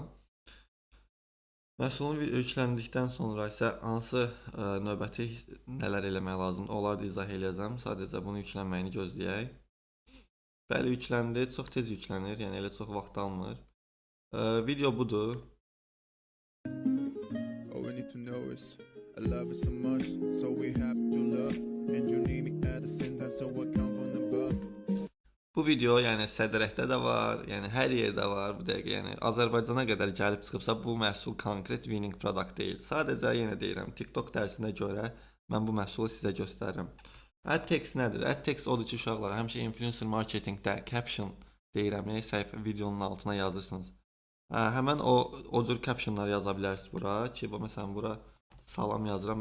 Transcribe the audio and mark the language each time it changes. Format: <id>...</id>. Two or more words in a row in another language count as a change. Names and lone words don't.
<az>Məhsulun yükləndikdən sonra isə hansı növbəti nələr eləmək lazımdır, onları da izah eləyəcəm. Sadəcə bunun yüklənməyini gözləyək. Bəli, yükləndi, çox tez yüklənir, yəni elə çox vaxt almır. Video budur.</az> <en>All we need to know is I love it so much, so we have to love, and you need me at the center, so I come from above.</en> <az>Bu video yəni sədrəkdə də var, yəni hər yerdə var bu dəqiqə. Yəni Azərbaycana qədər gəlib çıxıbsa bu məhsul konkret</az> <en>winning product</en> <az>deyil. Sadəcə yenə deyirəm, TikTok dərsinə görə mən bu məhsulu sizə göstərirəm.</az> <en>Ad text</en> <az>nədir?</az> <en>Ad text</en> <az>odur ki, uşaqlar, həmişə</az> <en>influencer marketingdə</en> <az>caption deyirəm, səhifə videonun altına yazırsınız. Həmən o cür captionlar yaza bilərsiniz bura ki, məsələn bura salam yazıram.</az>